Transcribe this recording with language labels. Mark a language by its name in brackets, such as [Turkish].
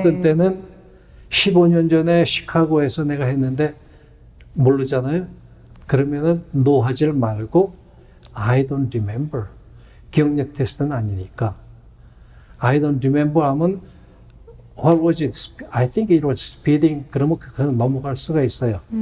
[Korean] 어떤 때는 15년 전에 시카고에서 내가 했는데 모르잖아요. 그러면은 [English] no [Korean] 하질 말고 [English] I don't remember. [Korean] 기억력 테스트는 아니니까. [English] I don't remember [Korean] 하면 [English] what was it? I think it was speeding. [Korean] 그러면 그건 넘어갈 수가 있어요.